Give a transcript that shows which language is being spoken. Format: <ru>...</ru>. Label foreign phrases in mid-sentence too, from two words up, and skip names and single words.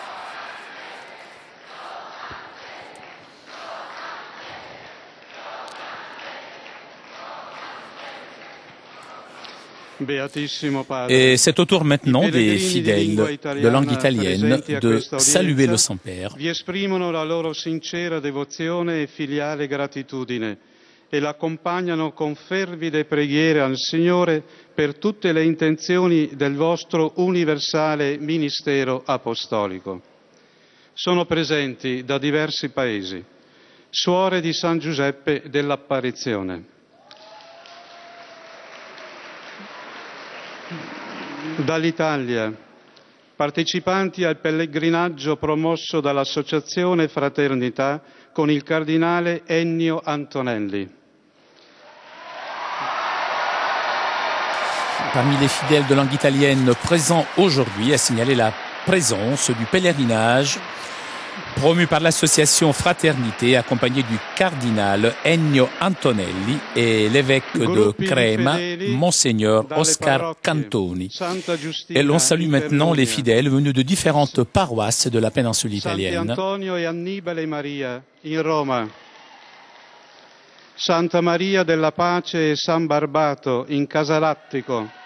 <fr>Et c'est au tour maintenant des fidèles de langue italienne de saluer le Saint-Père.</fr> <it>Vi esprimono la loro sincera devozione e filiale gratitudine e l'accompagnano con fervide preghiere al Signore per tutte le intenzioni del vostro universale ministero apostolico. Sono presenti da diversi paesi suore di San Giuseppe dell'Apparizione, dall'Italia, partecipanti al pellegrinaggio promosso dall'Associazione Fraternità con il cardinale Ennio Antonelli.</it> <fr>Parmi les fidèles de langue italienne présents aujourd'hui, à signaler la présence du pèlerinage promu par l'association Fraternité, accompagné du cardinal Ennio Antonelli et l'évêque de Crema, Monseigneur Oscar Cantoni. Et l'on salue maintenant les fidèles venus de différentes paroisses de la péninsule italienne.</fr> <it>Sant'Antonio e Annibale Maria in Roma, Santa Maria della Pace e San Barbato in Casalattico,</it>